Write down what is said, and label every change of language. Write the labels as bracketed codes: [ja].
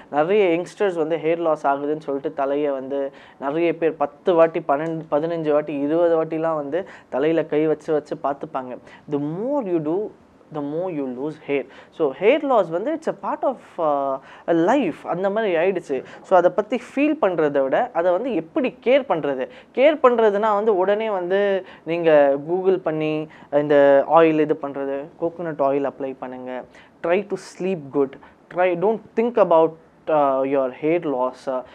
[ta] நிறைய யங்ஸ்டர்ஸ் வந்து hair loss ஆகுதுன்னு சொல்லிட்டு தலையை வந்து நிறைய பேர் 10 வாட்டி 15 வாட்டி 20 வாட்டிலாம் வந்து தலையில் கை வச்சு பார்த்துப்பாங்க. [en] the more you do the more you lose hair. So hair loss வந்து it's a part of a life [ta] அந்த மாதிரி ஆயிடுச்சு. ஸோ அதை பற்றி ஃபீல் பண்ணுறதை விட அதை வந்து எப்படி கேர் பண்ணுறதுனா வந்து உடனே வந்து நீங்கள் கூகுள் பண்ணி இந்த ஆயில் இது பண்ணுறது, கோகோனட் ஆயில் அப்ளை பண்ணுங்கள், [en] Try to sleep good, don't think about your hair loss.